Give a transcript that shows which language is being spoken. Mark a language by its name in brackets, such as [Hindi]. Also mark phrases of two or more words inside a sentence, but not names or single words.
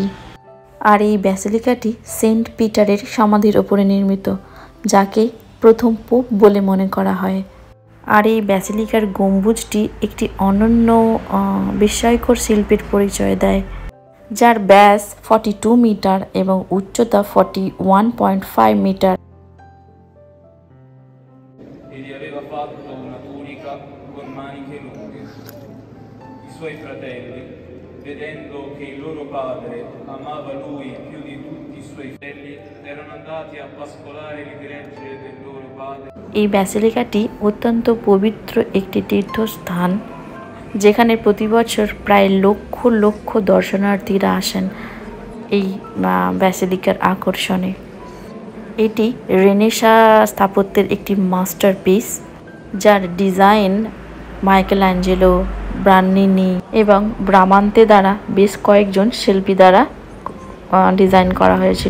[Bangla] আর এই ব্যাসিলিকাটি সেন্ট পিটারের সমাধির ওপরে নির্মিত, যাকে প্রথম পোপ বলে মনে করা হয়। আর এই ব্যাসিলিকার গম্বুজটি একটি অনন্য বিস্ময়কর শিল্পের পরিচয় দেয়, যার ব্যাস 42 মিটার এবং উচ্চতা 41.5 মিটার। [Italian] Suoi fratelli, vedendo che il loro padre amava lui più di tutti i suoi figli, erano andati a pascolare le gregge del loro padre. [Bangla] এই ব্যাসিলিকাটি অত্যন্ত পবিত্র একটি তীর্থস্থান, যেখানে প্রতি বছর প্রায় লক্ষ লক্ষ দর্শনার্থীরা আসেন এই ব্যাসিলিকার আকর্ষণে। এটি রেনেসাঁ স্থাপত্যের একটি মাস্টারপিস, যার ডিজাইন মাইকেল অ্যাঞ্জেলো, ব্রান্নিনি এবং ব্রামান্তে দ্বারা বেশ কয়েকজন শিল্পী দ্বারা ডিজাইন করা হয়েছিল।